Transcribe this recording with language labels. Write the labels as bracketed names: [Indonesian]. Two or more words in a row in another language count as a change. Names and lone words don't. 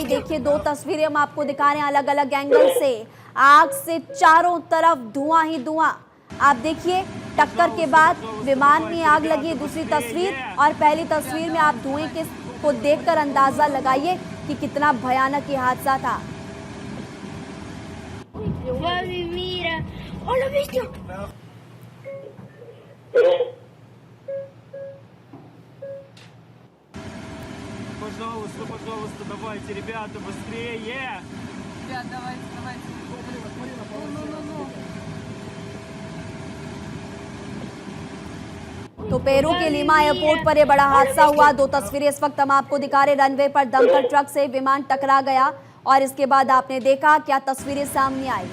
[Hindi] देखिए 2 तस्वीरें हम आपको दिखा रहे हैं अलग अलग एंगल से। आग से चारों तरफ धुआं ही धुआं। आप देखिए टक्कर के बाद विमान में आग लगी। दूसरी तस्वीर और पहली तस्वीर में आप धुएं के को देखकर अंदाजा लगाइए कि कितना भयानक ये हादसा था। [Russian] Пожалуйста, пожалуйста, давайте, ребята, быстрее! Ребят, давайте. [Hindi] तो पेरू के लीमा एयरपोर्ट पर यह बड़ा हादसा हुआ। 2 तस्वीरें इस वक्त हम आपको दिखा रहे। रनवे पर दमकल ट्रक से विमान टकरा गया और इसके बाद आपने देखा क्या तस्वीरें सामने आई।